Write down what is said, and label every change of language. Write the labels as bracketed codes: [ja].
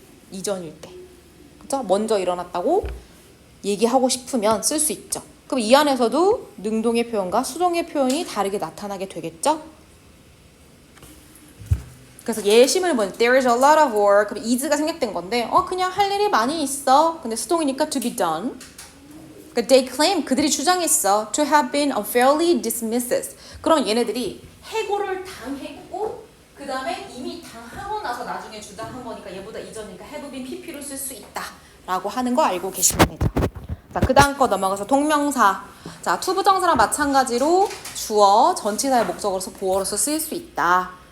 [ko] 이전일 때. 그죠? 먼저 일어났다고 얘기하고 싶으면 쓸 수 있죠. 그럼 이 안에서도 능동의 표현과 수동의 표현이 다르게 나타나게 되겠죠? 그래서 예시문을 보면 [en] there is a lot of work. [ko] 그럼 is가 생략된 건데 그냥 할 일이 많이 있어. 근데 수동이니까 [en] to be done. [ko] 그러니까 [en] they claim, [ko] 그들이 주장했어. [en] to have been unfairly dismissed. [ko] 그럼 얘네들이 해고를 당했고 그 다음에 이미 당하고 나서 나중에 주장한 거니까 얘보다 이전이니까 have been pp로 쓸 수 있다 라고 하는 거 알고 계시면 되죠. 자, 그 다음 거 넘어가서 동명사. 자, to 부정사랑 마찬가지로 주어, 전치사의 목적어로서 보어로서 쓰일 수 있다.